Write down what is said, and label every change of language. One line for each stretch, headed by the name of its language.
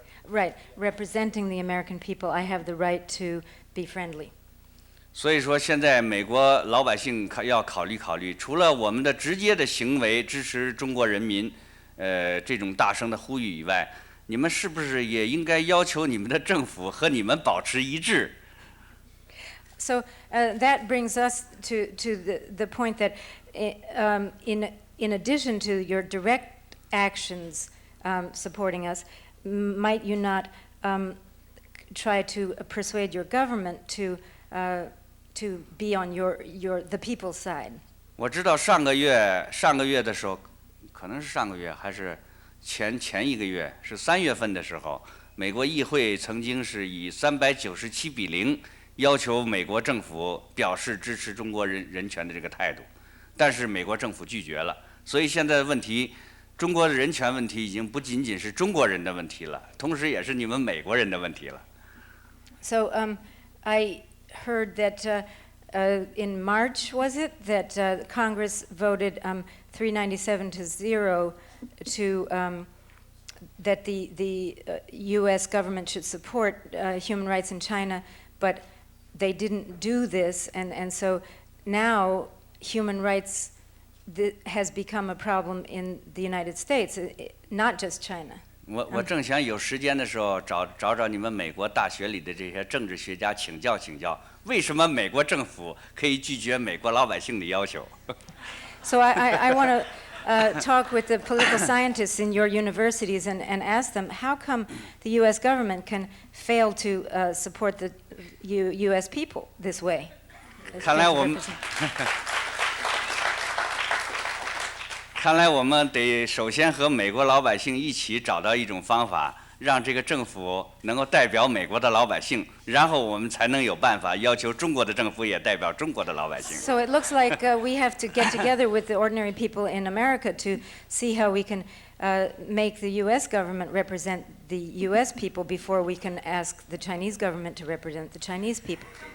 English: Right, representing the American people, I have the right to be friendly.
Chinese: 所以说，现在美国老百姓要考虑考虑，除了我们的直接的行为支持中国人民，这种大声的呼吁以外，你们是不是也应该要求你们的政府和你们保持一致？
English: So that brings us to the point that in addition to your direct actions supporting us, might you not try to persuade your government to be on the people's side?
Chinese: 我知道上个月的时候，可能是上个月还是前一个月，是3月份的时候，美国议会曾经是以397-0要求美国政府表示支持中国人权的这个态度，但是美国政府拒绝了。所以现在的问题，中国的人权问题已经不仅仅是中国人的问题了，同时也是你们美国人的问题了。
English: So I heard that in March, was it, that Congress voted 397-0 to that the U.S. government should support human rights in China, but they didn't do this, and so now human rights has become a problem in the United States, not just China.
Chinese: 我正想有时间的时候找你们美国大学里的这些政治学家请教，为什么美国政府可以拒绝美国老百姓的要求？
English: So I want to talk with the political scientists in your universities and ask them, how come the U.S. government can fail to support the U.S. people this way?
Chinese: 看来我们得首先和美国老百姓一起找到一种方法，让这个政府能够代表美国的老百姓，然后我们才能有办法要求中国的政府也代表中国的老百姓。
English: So it looks like we have to get together with the ordinary people in America to see how we can make the U.S. government represent the U.S. people before we can ask the Chinese government to represent the Chinese people.